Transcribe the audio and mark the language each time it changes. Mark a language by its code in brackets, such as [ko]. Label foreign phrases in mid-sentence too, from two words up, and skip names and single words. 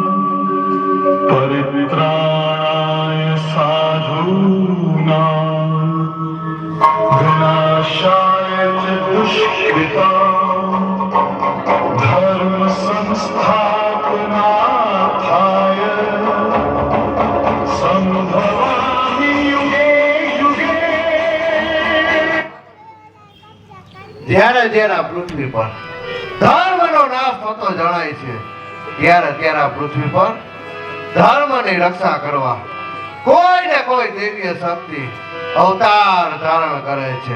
[sa] परित्राणाय साधूनां विनाशाय च दुष्कृतां धर्म संस्थापनार्थाय संभवामि युगे युगे. [gu] જ્યારે જ્યારે આ પૃથ્વી પર ધર્મનો નાશ થતો જણાય છે ત્યારે ત્યારે આ પૃથ્વી પર ધર્મની રક્ષા કરવા કોઈ ને કોઈ દિવ્ય શક્તિ અવતાર ધારણ કરે છે.